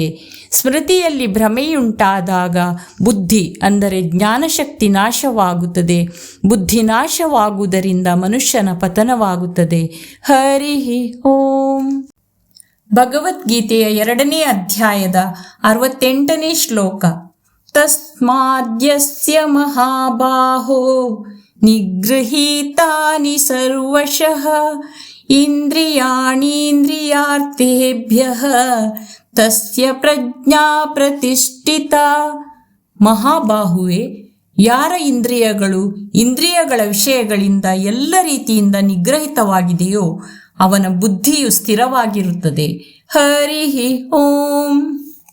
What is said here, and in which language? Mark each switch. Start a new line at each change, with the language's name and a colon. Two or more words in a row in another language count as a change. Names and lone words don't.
Kannada: ಸ್ಮೃತಿಯಲ್ಲಿ ಭ್ರಮೆಯುಂಟಾದಾಗ ಬುದ್ಧಿ ಅಂದರೆ ಜ್ಞಾನಶಕ್ತಿ ನಾಶವಾಗುತ್ತದೆ. ಬುದ್ಧಿ ನಾಶವಾಗುವುದರಿಂದ ಮನುಷ್ಯನ ಪತನವಾಗುತ್ತದೆ.
Sanskrit: ಹರಿ ಓಂ.
Kannada: ಭಗವದ್ಗೀತೆಯ 2ನೇ ಅಧ್ಯಾಯದ 68ನೇ ಶ್ಲೋಕ.
Sanskrit: ತಸ್ಮಾದ್ಯಸ್ಯ ಮಹಾಬಾಹೋ ನಿಗೃಹೀತಾನಿ ಸರ್ವಶಃ ಇಂದ್ರಿಯಾಣೀಂದ್ರಿಯಾರ್ಥೇಭ್ಯಃ ತಸ್ಯ ಪ್ರಜ್ಞಾ ಪ್ರತಿಷ್ಠಿತಾ.
Kannada: ಮಹಾಬಾಹುವೆ, ಯಾರ ಇಂದ್ರಿಯಗಳು ಇಂದ್ರಿಯಗಳ ವಿಷಯಗಳಿಂದ ಎಲ್ಲ ರೀತಿಯಿಂದ ನಿಗ್ರಹಿತವಾಗಿದೆಯೋ ಅವನ ಬುದ್ಧಿಯು ಸ್ಥಿರವಾಗಿರುತ್ತದೆ.
Sanskrit: ಹರಿ ಓಂ.